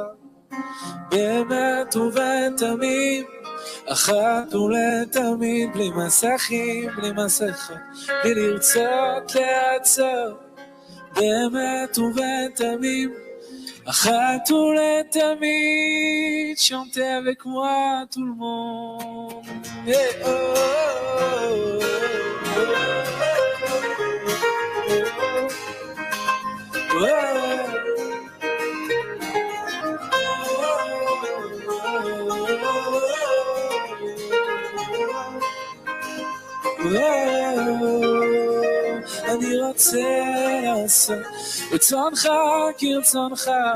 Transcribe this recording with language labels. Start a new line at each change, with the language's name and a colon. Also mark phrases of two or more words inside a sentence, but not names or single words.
Hebrew: באמת ובתמים, אחת ולתמיד, בלי מסכים, בלי מסכות, בלי לרצות לעצור, באמת ובתמים, אחת ולתמיד.
French: chanter avec moi tout le monde. Yeah,
Hebrew: oh, oh, oh, אני רוצה לעשות רצונך כרצונך,